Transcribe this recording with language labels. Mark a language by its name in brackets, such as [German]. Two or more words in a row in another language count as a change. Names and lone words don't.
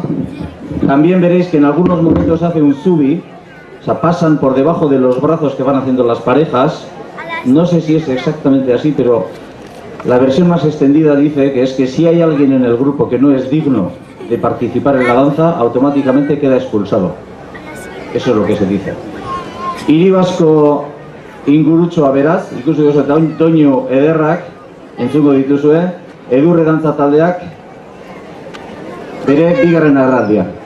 [Spanish] También veréis que en algunos momentos hace un zubi, o sea, pasan por debajo de los brazos que van haciendo las parejas. No sé si es exactamente así, pero la versión más extendida dice que es que si hay alguien en el grupo que no es digno de participar en la danza, automáticamente queda expulsado. Eso es lo que se dice. [Basque] Iribasko ingurutxoa beraz, ikusiko duzu Toño ederrak, entzungo dituzue, Edurre dantza taldeak, bere 2. agerraldia.